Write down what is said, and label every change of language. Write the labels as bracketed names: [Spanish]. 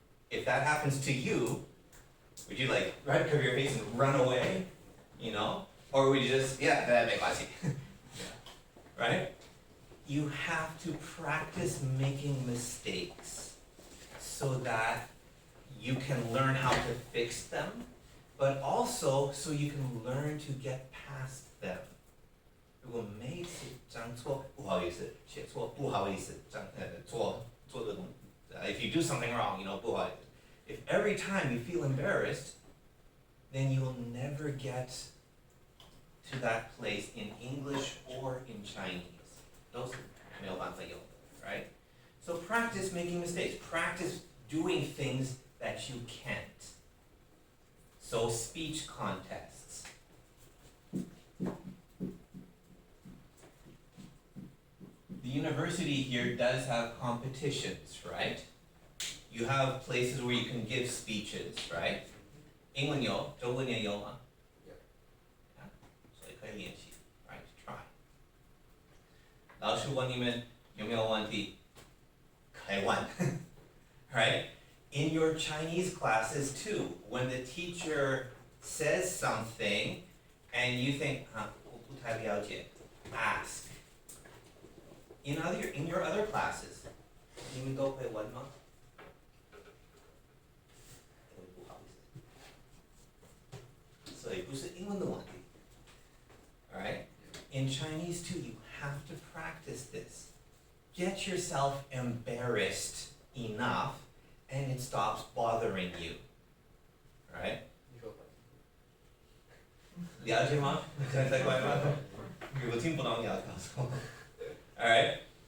[English] If that happens to you, would you like cover your face and run away, or would you just that make my right? You have to practice making mistakes so that you can learn how to fix them, but also so you can learn to get past them. [Chinese] 如果每一次讲错，不好意思，写错，不好意思，做这个东西。 [English] If you do something wrong, [Chinese] 不好意思。 [English] If every time you feel embarrassed, then you will never get to that place in English or in Chinese. [Chinese] 都是没有办法有的 right? [English] So practice making mistakes. Practice doing things that you can't. So speech contests. The university here does have competitions, right? You have places where you can give speeches, right? [Chinese] 英文有，中文也有吗？所以可以练习 right? [English] Try. [Chinese] 老师问你们有没有问题？可以问 right? [English] In your Chinese classes too, when the teacher says something and you think, [Chinese] 我不太了解, [English] ask. In your other classes, [Chinese] 你们都会问吗？不好意思，所以不是英文的问题。 [English] Alright? In Chinese too, you have to practice this. Get yourself embarrassed enough and it stops bothering you. Alright? [Chinese] 了解吗？再快吗？我听不懂你要告诉我。Alright?